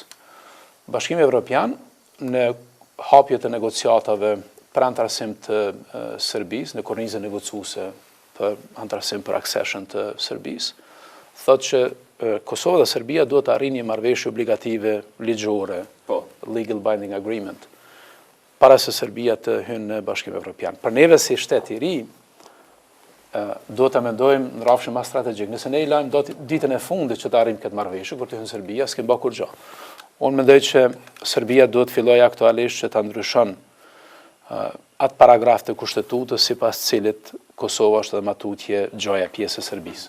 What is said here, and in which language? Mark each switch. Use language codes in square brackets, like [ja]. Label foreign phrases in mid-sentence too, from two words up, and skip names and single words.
[sq] Bashkimi Evropian në hapjet e negociatave për antarësim të Serbisë, në kornizën negociuese për antarësim për accession të Serbisë, thotë që Kosova dhe Serbia duhet të arrijnë një marrëveshje obligative ligjore, [en] legal binding agreement, [sq] para se Serbia të hynë në Bashkimin Evropian. Për neve si shtet i ri, duhet të mendojmë në rrafshin më strategjik. Nëse ne i lajmë ditën e fundit që të arrijmë këtë marrëveshje kur të hynë Serbia, s'kem bërë kur gjë. Unë mendoj që Serbia duhet fillojë aktualisht që ta ndryshon atë paragraf të kushtetutës sipas cilit Kosova është dhe matutje gjoja pjesë e Serbisë.